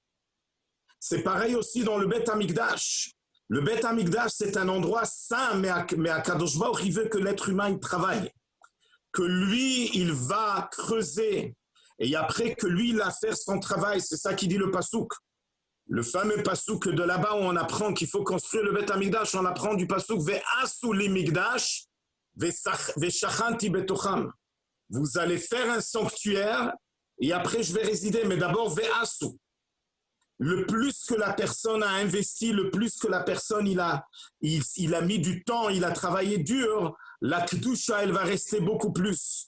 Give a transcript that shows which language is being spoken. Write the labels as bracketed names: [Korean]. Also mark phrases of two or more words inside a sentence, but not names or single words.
[French] C'est pareil aussi dans le Beth Amikdash. Le Beth Amikdash, c'est un endroit saint, mais à [Hebrew] קדוש ברוך, [French] il veut que l'être humain il travaille. Que lui, il va creuser. Et après que lui, il va faire son travail. C'est ça qui dit le Passouk. Le fameux Passouk de là-bas où on apprend qu'il faut construire le Beth Amikdash, on apprend du Passouk [Hebrew] ועשו לי מקדש ושכנתי בתוכם. [French] Vous allez faire un sanctuaire et après je vais résider. Mais d'abord Ve'asu. Le plus que la personne a investi, le plus que la personne il a mis du temps, il a travaillé dur, la Kedusha, elle va rester beaucoup plus.